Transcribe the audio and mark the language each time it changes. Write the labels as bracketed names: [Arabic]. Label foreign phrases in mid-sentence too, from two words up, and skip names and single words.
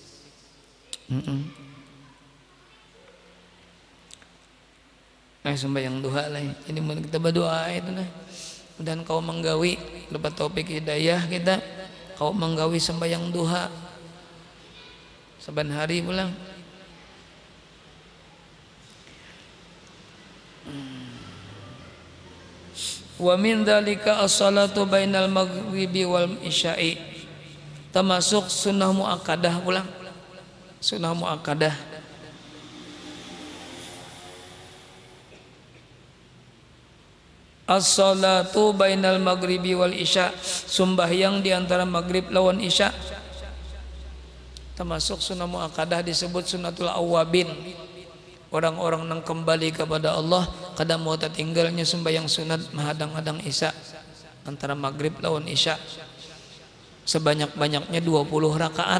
[Banjar] Sembahyang duha lah, jadi kita berdoa itu nah. Dan kau menggawi dapat taufik hidayah kita, kau menggawi sembahyang duha saban hari pulang. [Arabic] ومن ذلك الصلاة بين المغرب والعشاء, [Banjar] termasuk sunnah muakkadah pulang, sunnah muakkadah. [Arabic] الصلاة بين المغرب والعشاء, [Banjar] sembahyang di antara maghrib lawan isya, termasuk sunnah muakkadah, disebut [Arabic] سنة الأوابين. [Banjar] Orang-orang yang kembali kepada Allah kadang mau tertinggalnya sembahyang sunat menghadang-hadang isya antara maghrib lawan isya sebanyak-banyaknya 20 rakaat.